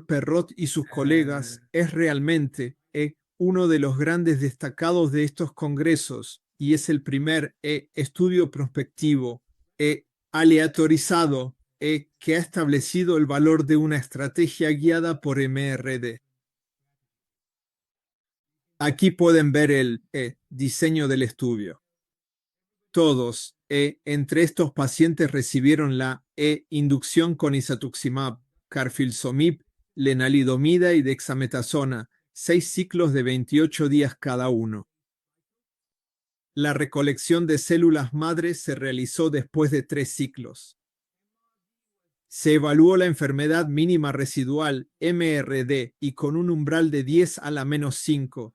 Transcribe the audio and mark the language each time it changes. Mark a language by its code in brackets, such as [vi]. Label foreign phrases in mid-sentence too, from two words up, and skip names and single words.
[es] Perrot y sus colegas, es realmente uno de los grandes destacados de estos congresos y es el primer estudio prospectivo aleatorizado que ha establecido el valor de una estrategia guiada por MRD. Aquí pueden ver el diseño del estudio. Todos, entre estos pacientes recibieron la inducción con isatuximab, carfilzomib, lenalidomida y dexametasona, 6 ciclos de 28 días cada uno. La recolección de células madres se realizó después de 3 ciclos. Se evaluó la enfermedad mínima residual, MRD, y con un umbral de 10 a la menos 5.